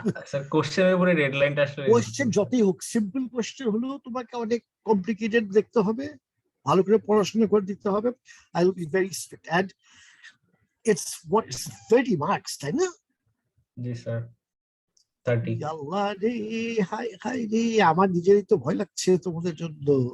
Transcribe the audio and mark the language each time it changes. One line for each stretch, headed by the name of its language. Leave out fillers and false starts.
Bangla: Sir, কোশ্চেনের উপরে ডেডলাইনটা আসলে কোশ্চেন যতই হোক, সিম্পল কোশ্চেন হলেও তোমাকে অনেক কমপ্লিকেটেড দেখতে হবে, ভালো করে পড়াশোনা করে দিতে হবে।
English: I will be very strict and it's what 30 marks,
Bangla: তাই না? জি স্যার 30। আল্লাহ রে, হাই হাই রে, আমার নিজেরই তো ভয় লাগছে তোমাদের জন্য।